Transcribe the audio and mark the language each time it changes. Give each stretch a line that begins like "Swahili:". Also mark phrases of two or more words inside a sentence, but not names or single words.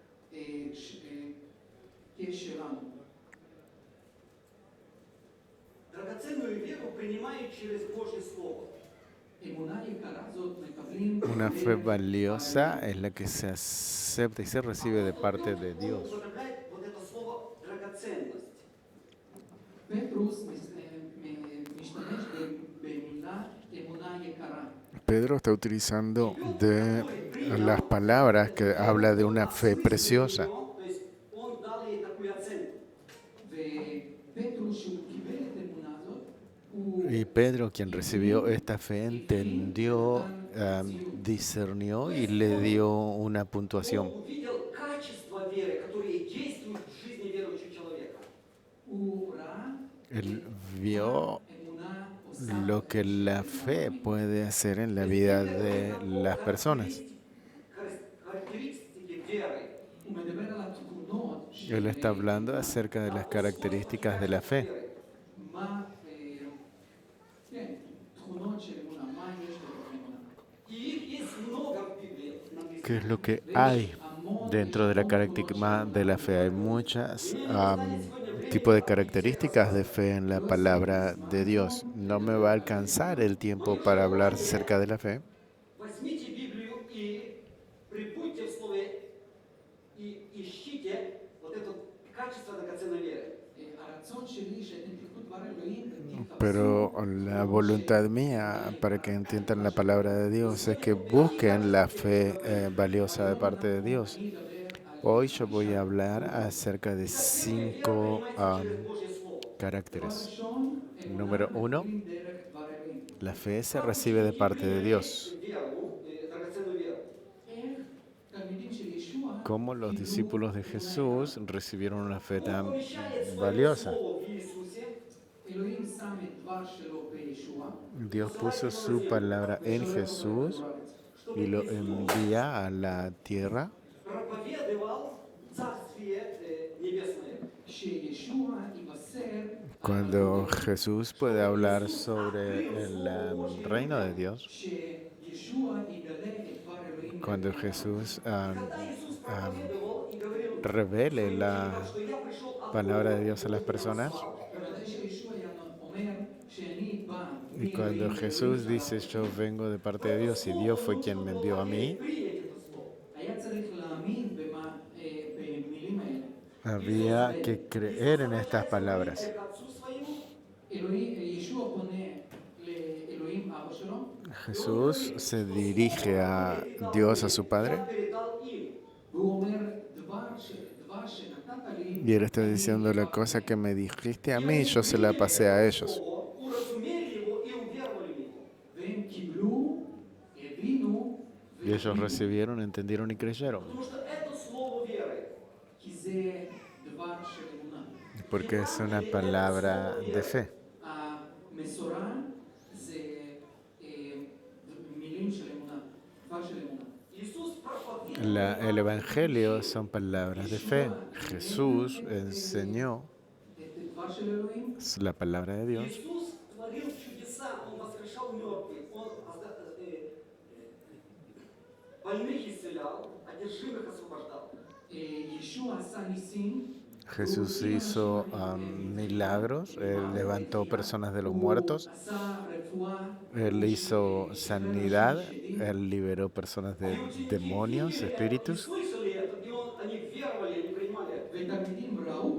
Hebrew: כשלנו.
Russian: Драгоценную веру принимают через Божье Слово.
Hebrew: אמונה יקרה זאת מקבלים
Spanish: Una fe valiosa es la que se acepta y se recibe de parte de
Russian: Он
Spanish: Dios.
Russian: употребляет вот это слово драгоценность.
Hebrew: פטרוס משתמש במילה אמונה יקרה.
Spanish: Pedro está utilizando de las palabras que habla de una fe preciosa.
Russian: То есть он дал ей такую оценку.
Hebrew: ופטרוס שהוא קיבל את האמונה הזאת, הוא
Spanish: Y Pedro, quien recibió esta fe, entendió, discernió y le dio una puntuación.
Russian: Он увидел качество веры, которые действуют в жизни верующего человека.
Hebrew: הוא ראה
Spanish: Él vio
Hebrew: אמונה עושה
Spanish: lo que la fe puede hacer en la vida de las personas.
Russian: Характеристики веры.
Hebrew: הוא מדבר על התכונות של
Spanish: Él está hablando acerca de las características de la fe.
Hebrew: מה, כן, תכונות של אמונה, מה יש בתוך אמונה.
Russian: И их есть много в Библии.
Spanish: ¿Qué es lo que hay dentro de la característica de la fe? Hay muchos tipos de características de fe en la palabra de Dios. No me va a alcanzar el tiempo para hablar acerca de la fe.
Russian: Возьмите Библию и прибудьте в слове и ищите вот это качество драгоценной веры.
Hebrew: הרצון שלי שאתם תקחו דבר אלוהים ותתחפשו
Spanish: Pero la voluntad mía para que entiendan la palabra de Dios es que busquen la fe valiosa de parte de Dios. Hoy yo voy a hablar acerca de 5
Russian: Божье слово.
Spanish: caracteres.
Hebrew: ראשון,
Spanish: Número 1,
Hebrew: אמונה דרך דבר אלוהים.
Spanish: la fe se recibe de parte de Dios.
Russian: Веру, драгоценную веру.
Hebrew: איך תלמידים של ישוע
Spanish: cómo los discípulos de Jesús recibieron una fe
Russian: Бог
Spanish: tan
Russian: помещает свое
Spanish: valiosa.
Russian: слово в Иисусе,
Hebrew: אלוהים שם את דבר שלו בישוע,
Spanish: Dios
Russian: посылает
Spanish: puso
Russian: его на
Spanish: su
Russian: землю,
Spanish: palabra en
Hebrew: ושולח אותו
Spanish: Jesús
Hebrew: לכדור הארץ.
Spanish: y
Russian: чтобы
Spanish: lo
Russian: Иисус
Spanish: envía a la tierra.
Russian: проповедовал Царствие Небесное.
Hebrew: שישוע יבשר
Spanish: Cuando Jesús puede hablar sobre el reino de Dios,
Hebrew: שישוע יגלה את דבר אלוהים
Spanish: cuando
Hebrew: לבני אדם.
Spanish: Jesús
Russian: Когда Иисус проповедовал и говорил
Spanish: revele
Russian: своим
Spanish: la
Russian: ученикам, что я пришел от
Spanish: palabra de
Russian: Бога,
Spanish: Dios a las
Russian: чтобы вам
Spanish: personas,
Russian: славу.
Hebrew: ומתי שישוע אומר שאני בא
Spanish: y cuando
Hebrew: מאלוהים,
Spanish: Jesús
Hebrew: ואלוהים
Spanish: dice
Hebrew: שלח
Spanish: yo
Hebrew: אותי,
Spanish: vengo de parte de Dios y Dios fue quien me envió a mí,
Russian: Принять это слово.
Hebrew: היה צריך להאמין במילים האלה.
Spanish: había que creer en estas palabras.
Russian: К Отцу своему,
Hebrew: ישוע פונה לאלוהים אבא שלו,
Spanish: Jesús se dirige a Dios, a su Padre,
Russian: я передал им.
Hebrew: והוא אומר דבר שנתת לי,
Spanish: y Él está
Hebrew: אני
Spanish: diciendo la
Hebrew: העברתי
Spanish: cosa
Hebrew: להם".
Spanish: que me dijiste a mí, yo se la pasé a ellos.
Russian: Уразумели его и уверовали в него.
Hebrew: והם קיבלו, הבינו,
Spanish: Y ellos recibieron, entendieron y creyeron,
Russian: Потому что это слово веры.
Hebrew: כי זה דבר של אמונה.
Spanish: porque es una palabra de fe.
Hebrew: המסורה זה מילים של אמונה, דבר של אמונה.
Russian: Иисус проповедовал
Spanish: El Evangelio son palabras de fe. Jesús enseñó
Hebrew: את דבר של אלוהים,
Spanish: la palabra de Dios.
Russian: Иисус творил чудеса, Он воскрешал мертвых, Он больных исцелял, одержимых освобождал.
Hebrew: ישוע עשה ניסים,
Spanish: Jesús hizo milagros, Él levantó personas de los muertos,
Hebrew: עשה רפואה,
Spanish: Él hizo sanidad, Él liberó personas de demonios, espíritus.
Russian: Слышали это, и они веровали, они принимали это.
Hebrew: ותלמידים ראו,